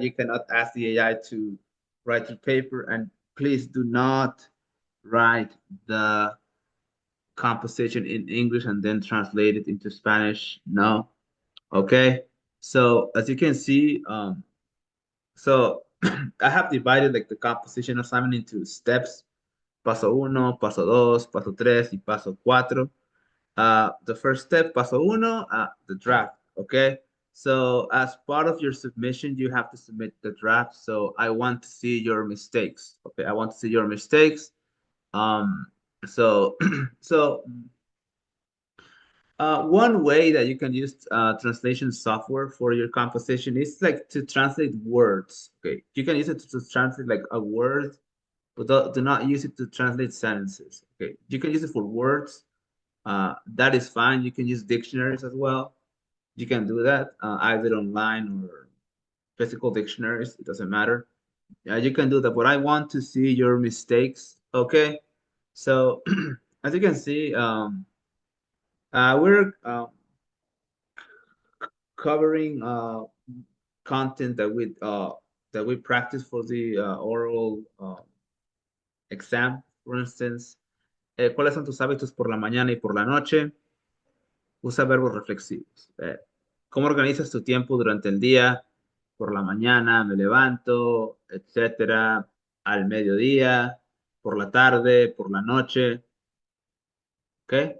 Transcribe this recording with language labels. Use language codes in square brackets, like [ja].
[en] You cannot ask the AI to write your paper, and please do not write the composition in English and then translate it into Spanish. No. Okay. So as you can see, so I have divided like the composition assignment into steps. [es] Paso uno, paso dos, paso tres, y paso cuatro. [en] The first step, [es] paso uno, [en] the draft. Okay. So as part of your submission, you have to submit the draft. So I want to see your mistakes. Okay. I want to see your mistakes. Um, so so one way that you can use translation software for your composition is like to translate words. Okay, you can use it to translate like a word, but do not use it to translate sentences. Okay, you can use it for words. That is fine. You can use dictionaries as well. You can do that either online or physical dictionaries. It doesn't matter. You can do that, but I want to see your mistakes. Okay, so as you can see, we're covering content that we practice for the oral exam, for instance. [es] ¿Cuáles son tus hábitos por la mañana y por la noche? Usa verbos reflexivos. ¿Cómo organizas tu tiempo durante el día? Por la mañana me levanto, etcétera, al mediodía, por la tarde, por la noche, ¿ok?